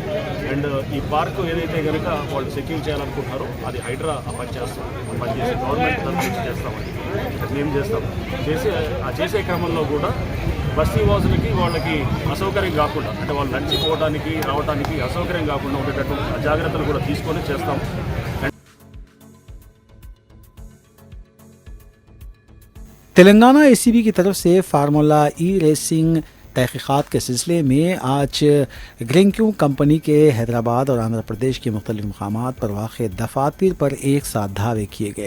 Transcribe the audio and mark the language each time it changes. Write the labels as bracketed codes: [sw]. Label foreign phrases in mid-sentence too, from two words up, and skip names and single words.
[te] అండ్ ఈ పార్కు ఏదైతే కనుక వాళ్ళు సెక్యూర్ చేయాలనుకుంటున్నారో అది హైడ్రా పనిచేస్తాం, పనిచేసి గవర్నమెంట్ తరఫు నుంచి చేస్తామని మేము చేస్తాం. చేసే క్రమంలో కూడా బస్తీ వాసులకి వాళ్ళకి అసౌకర్యం కాకుండా, అంటే వాళ్ళు నడిచిపోవడానికి రావడానికి అసౌకర్యం కాకుండా ఉండేటట్టు జాగ్రత్తలు కూడా తీసుకొని చేస్తాం. [ur] تلنگانہ اے سی بی کی طرف سے فارمولا ای ریسنگ تحقیقات کے سلسلے میں آج گرینکیو کمپنی کے حیدرآباد اور آندھرا پردیش کے مختلف مقامات پر واقع دفاتر پر ایک ساتھ دھاوے کیے گئے۔